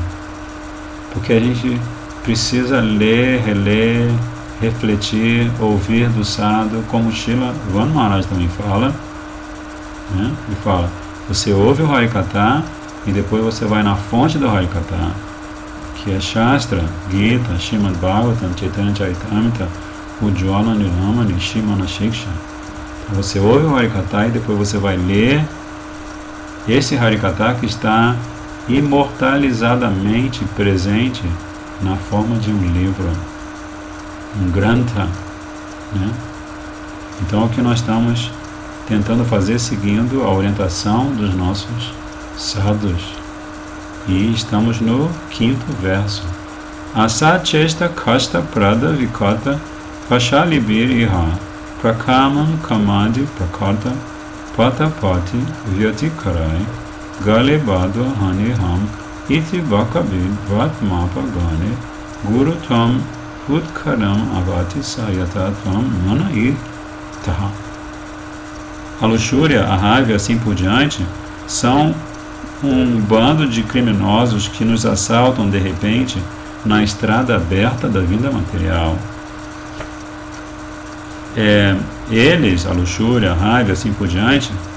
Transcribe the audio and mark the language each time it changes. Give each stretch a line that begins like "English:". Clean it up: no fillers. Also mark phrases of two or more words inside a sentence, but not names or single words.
Portuguese: Porque a gente precisa ler, reler, refletir, ouvir do sadhu, como Srila Vana Maharaj também fala, né? Ele fala, você ouve o Harikatha e depois você vai na fonte do Harikatha, que é Shastra, Gita, Srimad Bhagavatam, Chaitanya Charitamrita, Ujjvala Nilamani, Shri Manassiksha. Então você ouve o Harikatha e depois você vai ler esse Harikatha que está imortalizadamente presente na forma de um livro, um grantha, né? Então é o que nós estamos tentando fazer seguindo a orientação dos nossos sadhus. E estamos no 5º verso.
Sanskrit: असच् चेष्टा कष्ट प्रद विकट पाशालिभिर् इह प्रकामं कामादि प्रकट पथपति व्यतिकरैः गले बद्ध्वा हन्ये ऽहम् इति बकभिद् वर्त्मप गणे कुरु त्वं फुत्कारान् अवति सयथा त्वां मन इतः.
Portuguese: A luxúria, a raiva e assim por diante são um bando de criminosos que nos assaltam de repente na estrada aberta da vida material. Eles, a luxúria, a raiva e assim por diante,